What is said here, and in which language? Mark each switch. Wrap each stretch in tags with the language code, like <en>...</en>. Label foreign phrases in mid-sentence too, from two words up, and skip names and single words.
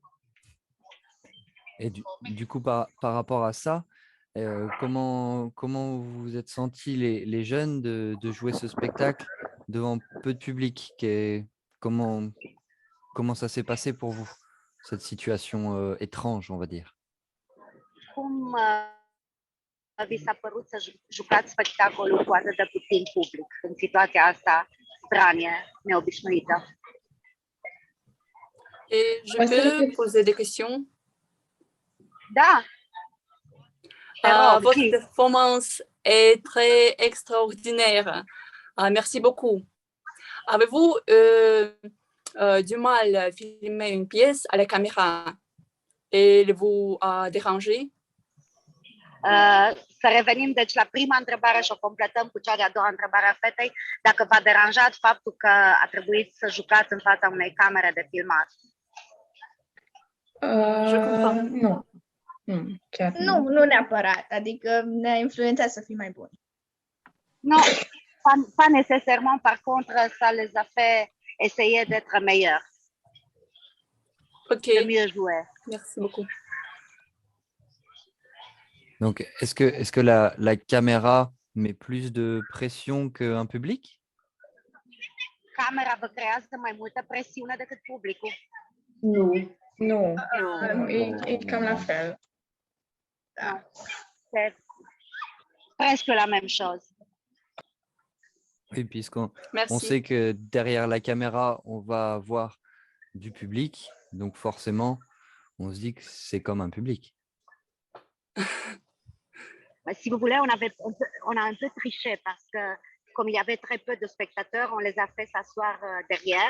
<fr>Et du coup, par rapport à ça, comment vous vous êtes sentis les jeunes de jouer ce spectacle devant peu de public? Comment ça s'est passé pour vous, cette situation étrange, on va dire?</fr> <ro>Cum vi s-a părut să jucați spectacolul cu atât de puțin public în situația asta stranie, neobișnuită?</ro> <fr>Et je peux poser des questions?</fr> <ro>Da.</ro> <fr>Votre performance est très extraordinaire. Merci beaucoup. Avez-vous du mal à filmer une pièce à la caméra et vous déranger?</fr> <ro>Să revenim deci la prima întrebare și o completăm cu cea de-a doua întrebare a fetei. Dacă v-a deranjat faptul că a trebuit să jucați în fața unei camere de filmat? Nu. Chiar nu neapărat. Adică ne-a influențat să fim mai buni.</ro> <fr>Non, pas nécessairement. Par contre, ça les a fait essayer d'être meilleurs. Ok. De mieux jouer. Merci beaucoup. Donc, est-ce que la caméra met plus de pression qu'un public?</fr> <ro>Camera vă creează mai multă presiune decât publicul? Nu, e cam la fel. Da.</ro> <fr>C'est presque la même chose. Oui, puisqu'on sait que derrière la caméra, on va avoir du public. Donc, forcément, on se dit que c'est comme un public. Si vous voulez, on a un peu triché parce que comme il y avait très peu de spectateurs, on les a fait s'asseoir derrière.</fr>